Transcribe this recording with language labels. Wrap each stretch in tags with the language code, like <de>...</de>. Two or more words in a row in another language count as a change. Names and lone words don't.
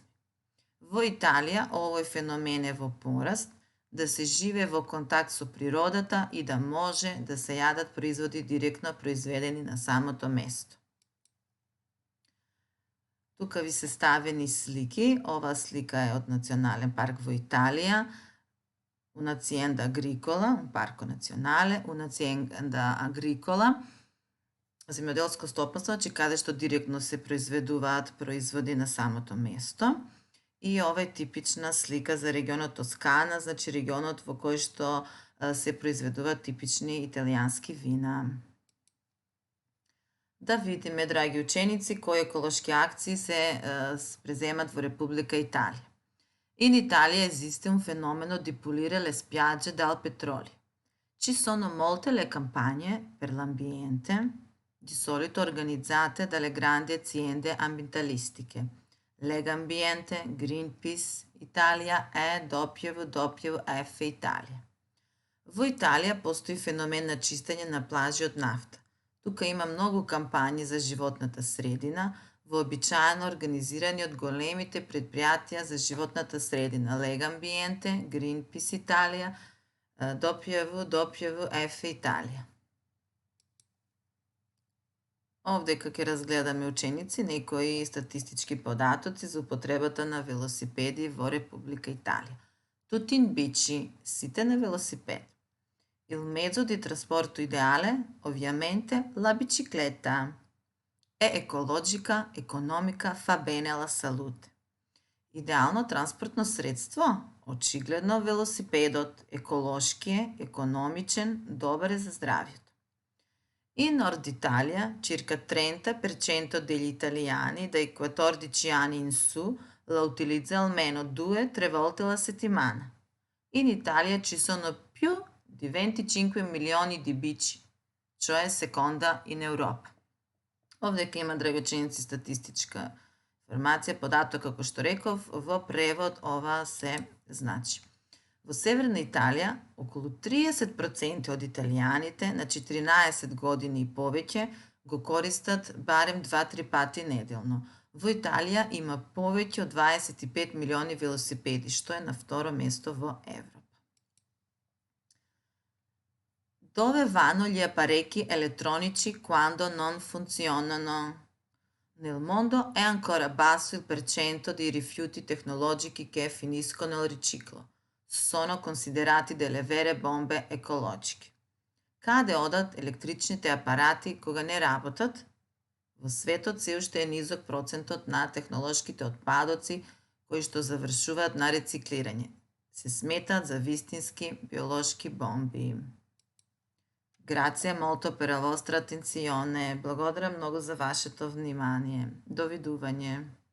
<mk>Во Италија овој феномен е во пораст, да се живее во контакт со природата и да може да се јадат производи директно произведени на самото место. Тука ви се ставени слики. Ова слика е од Национален парк во Италија,</mk> <it>un'azienda agricola, un parco nazionale, un'azienda agricola,</it> <mk>земјоделско стопанство, значи каде што директно се произведуваат производи на самото место. И ова е типична слика за регионот Тоскана, значи регионот во кој што се произведуваат типични италијански вина. Да видиме, драги ученици, кои еколошки акции се преземат во Република Италија.</mk> <it>In Italia esiste un fenomeno di pulire le spiagge dal petrolio. Ci sono molte le campagne per l'ambiente, di solito organizzate dalle grandi aziende ambientalistiche. Lega Ambiente, Greenpeace, Italia e WWF Italia.</it> <mk>Во Италија постои феномен на чистење на плажи од нафта. Тука има многу кампањи за животната средина, вообичаено организирани од големите предпријатија за животната средина Lega Ambiente, Greenpeace Italia, WWF Italia. Овдека ќе разгледаме ученици некои статистички податоци за употребата на велосипеди во Република Италија.</mk> <it>Tutti in bici,</it> <mk>сите на велосипеди.</mk> <it>Il mezzo di trasporto ideale, ovviamente, la bicicletta. È ecologica, economica, fa bene alla salute.</it> <mk>Идеално транспортно средство? Очигледно велосипедот. Еколошки е, економичен, добар е за здравието.</mk> <it>In Nord Italia, circa 30% degli italiani dai 14 anni in su la utilizza almeno 2-3 volte alla settimana. In Italia ci sono più di 25 milioni di bici, cioè seconda in Europa.</it> <mk>Овдека има, драги ученици, статистичка информација, податок, како што реков, во превод ова се значи. Во Северна Италија, околу 30% од италијаните на 14 години и повеќе го користат барем 2-3 пати неделно. Во Италија има повеќе од 25 милиони велосипеди, што е на второ место во Европа.</mk> <it>Dove vanno gli apparecchi elettronici quando non funzionano? Nel mondo è ancora basso il percento di rifiuti tecnologici che finiscono nel riciclo. Sono considerati delle vere bombe екологички.</it> <mk>Каде одат електричните апарати кога не работат? Во светот се уште е низок процентот на технолошките отпадоци кои што завршуваат на рециклирање. Се сметаат за вистински биолошки бомби.</mk> <it>Grazie molto per la vostra attenzione.</it> <mk>Благодарам многу за вашето внимание. Довидување.</mk>